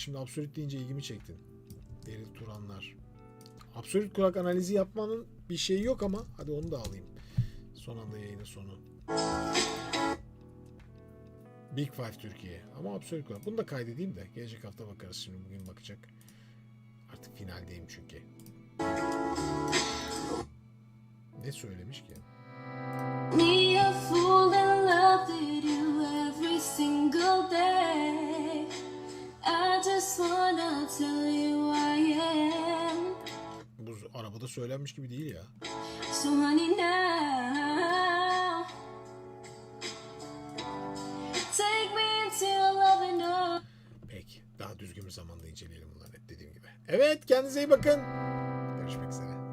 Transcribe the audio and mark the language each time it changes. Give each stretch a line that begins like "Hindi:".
Turkish: Şimdi Absolut deyince ilgimi çektin. Beril Turanlar. Absolut Kulak analizi yapmanın bir şeyi yok ama hadi onu da alayım. Son anda yayının sonu. Big Five Türkiye. Ama Absolut Kulak. Bunu da kaydedeyim de gelecek hafta bakarız. Şimdi bugün bakacak. Artık finaldeyim çünkü. Ne söylemiş ki?
English: Me a fool in love with you every single day. I just wanna tell you I am.
Turkish: Bu arabada söylenmiş gibi değil ya.
English: So honey now, take me into your loving arms.
Turkish: Peki. Daha düzgün bir zamanda inceleyelim bunları, dediğim gibi. Evet, kendinize iyi bakın. Görüşmek üzere.